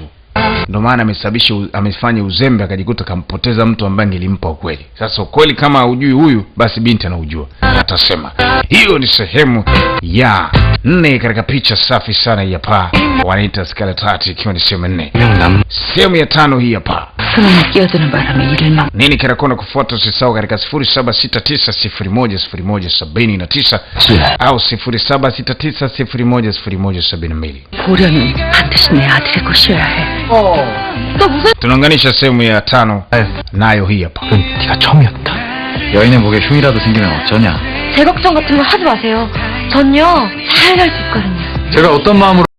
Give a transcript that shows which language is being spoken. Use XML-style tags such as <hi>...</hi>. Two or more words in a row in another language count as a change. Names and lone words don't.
<sw>Ndio maana amefanya uzembe akajikuta kampoteza mtu ambaye nilimpa ukweli. Sasa ukweli kama hujui huyu, basi binti anaujua. Atasema. Hiyo ni sehemu ya 4 katika picha safi sana hii hapa. Wanaita Scarlet Heart ikiwa ni sehemu 4. Sehemu ya 5 hii hapa.</sw> <ko>그놈이 끼어드는 바람에 일을 막</ko> <sw>Nini kinakwenda kufuata? Usisahau katika 0769010179 au 0769010172.</sw> <ko>보령이 반드시 내 아들의 것이어야 해. 너 무슨</ko> <sw>Tunaunganisha sehemu ya 5 nayo hii hapa.</sw> <ko>네가 처음이었다. 여인의 목에 흉이라도 생기면 어쩌냐? 제 걱정 같은 거 하지 마세요. 전요 잘 갈 수 있거든요. 제가 어떤 마음으로</ko>